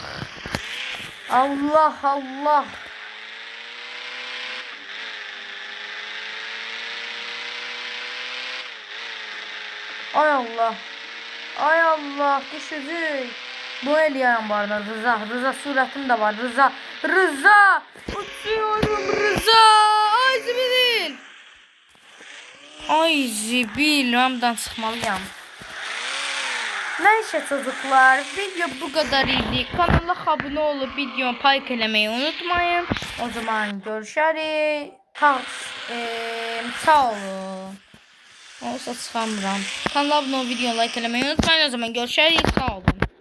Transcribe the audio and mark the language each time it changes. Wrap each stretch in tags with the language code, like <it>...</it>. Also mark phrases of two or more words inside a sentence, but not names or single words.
<tr>Ay Allah düşecek.</tr> <az>Bu eləyərəm bu arada Rıza surətim də var.</az> <tr>Rıza uçuyorum Rıza.</tr> <az>Ay zibil hamdan çıxmalıyam.</az> <tr>Neyse çocuklar, video bu kadar idi. Kanala abone olup videomu paylaşmayı eləməyi unutmayın. O zaman görüşürüz.</tr> <az>Sağ olun. Olsa çıxamıram. Kanala abunə ol, video like eləməyi unutmayın. O zaman görüşərik. Sağ olun.</az>